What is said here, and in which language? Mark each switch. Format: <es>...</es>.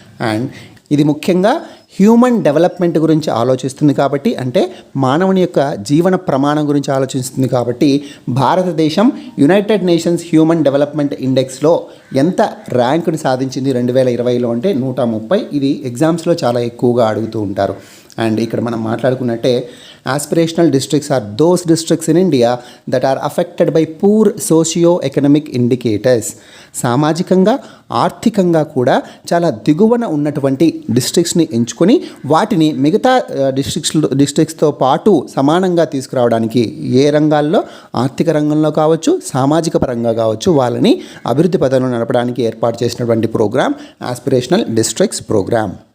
<te>And ఇది ముఖ్యంగా human development గురించి ఆలోచిస్తుంది కాబట్టి, అంటే మానవుని యొక్క జీవన ప్రమాణం గురించి ఆలోచిస్తుంది కాబట్టి, భారతదేశం యునైటెడ్ నేషన్స్ హ్యూమన్ డెవలప్మెంట్ ఇండెక్స్లో ఎంత ర్యాంకుని సాధించింది 2020లో అంటే 130. ఇది ఎగ్జామ్స్లో చాలా ఎక్కువగా అడుగుతూ ఉంటారు. అండ్ ఇక్కడ మనం మాట్లాడుకున్నట్టే</te> <en>aspirational districts are those districts in India that are affected by poor socio-economic indicators.</en> <te>సామాజికంగా ఆర్థికంగా చాలా దిగువన ఉన్నటువంటి డిస్ట్రిక్ట్స్ని ఎంచుకొని వాటిని మిగతా డిస్ట్రిక్ట్స్తో పాటు సమానంగా తీసుకురావడానికి ఏ రంగాల్లో, ఆర్థిక రంగంలో కావచ్చు, సామాజిక పరంగా కావచ్చు, వాళ్ళని అభివృద్ధి పథంలో నడపడానికి ఏర్పాటు చేసినటువంటి ప్రోగ్రామ్ ఆస్పిరేషనల్ డిస్ట్రిక్ట్స్ ప్రోగ్రామ్.</te>